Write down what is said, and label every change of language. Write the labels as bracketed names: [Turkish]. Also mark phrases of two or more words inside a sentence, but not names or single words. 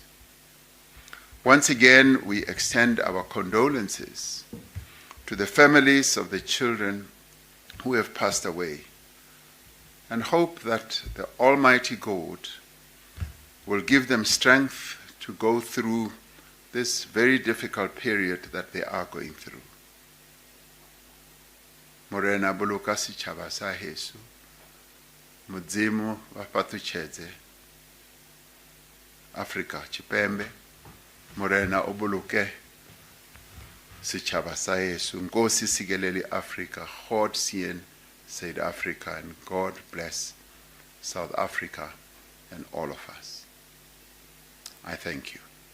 [English] Once again, we extend our condolences to the families of the children who have passed away, and hope that the Almighty God will give them strength to go through this very difficult period that they are going through. [Southern Sotho] Morena boloka setjhaba sa heso, [Venda] Modimo va patutshedze Afrika Tshipembe, [Southern Sotho] Morena o boloke setjhaba sa heso, [Xhosa] Nkosi sikelele Africa, [Afrikaans] God seën [English] South Africa, and God bless South Africa and all of us. I thank you.